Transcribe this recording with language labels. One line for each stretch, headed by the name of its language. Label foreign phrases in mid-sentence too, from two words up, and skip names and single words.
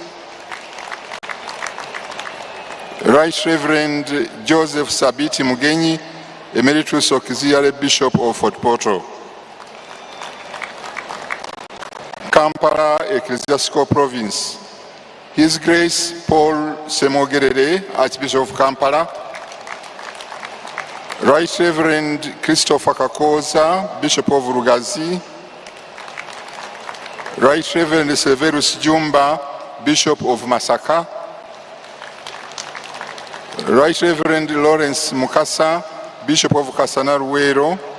English: Right Reverend Joseph Sabiti Mugenyi, Emeritus Auxiliary Bishop of Fort Portal. Kampala Ecclesiastical Province, His Grace Paul Semogerere, Archbishop of Kampala. Right Reverend Christopher Kakoza, Bishop of Rugazi. Right Reverend Severus Jumba, Bishop of Masaka. Right Reverend Lawrence Mukasa, Bishop of Kasanaruero.